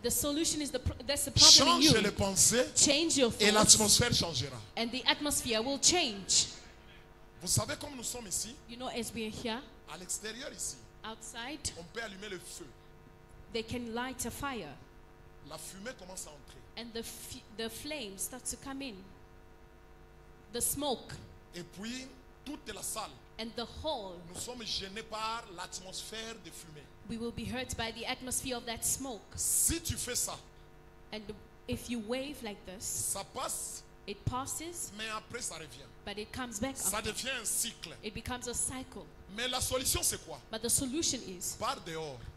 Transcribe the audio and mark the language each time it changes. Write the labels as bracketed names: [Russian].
[English] The solution is that's the problem in Change you. [French] les pensées [English] Change your [French] et [English] thoughts, [French] l'atmosphère changera. [English] and the atmosphere will change. [French] Vous savez, comme nous sommes ici, [English] You know, as we are here, [French] à l'extérieur ici, [English] outside, [French] on peut allumer le feu. [English] they can light a fire, [French] La fumée commence à entrer. [English] and the flames start to come in. The smoke [French] Et puis, toute la salle, [English] and the hall, [French] nous sommes gênés par l'atmosphère de fumée. [English] we will be hurt by the atmosphere of that smoke. [French] Si tu fais ça, [English] And if you wave like this, [French] ça passe, [English] it passes, [French] mais après ça revient. [English] but it comes back [French] Ça [English] up. [French] devient un cycle. [English] It becomes a cycle. [French] Mais la solution, c'est quoi? [English] But the solution is [French] Pars dehors,